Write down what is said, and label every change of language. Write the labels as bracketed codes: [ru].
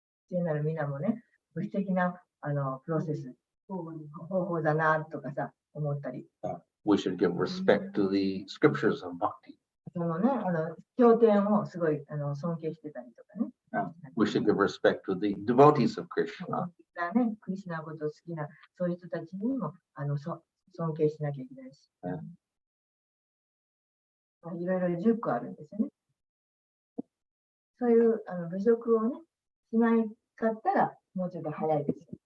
[ja] 聖なる皆もね、物質的なプロセス、方法だなとかさ、思ったり。 [en] We should give respect to the scriptures of bhakti. [ja] そのね、経典をすごい尊敬してたりとかね。 [en] We should give respect to the devotees of Krishna. [ja] ね、クリシュナのことを好きな、そういう人たちにも尊敬しなきゃいけないし。いろいろ10個あるんですよね。そういう侮辱をね、しないかったら、もうちょっと早いですよ。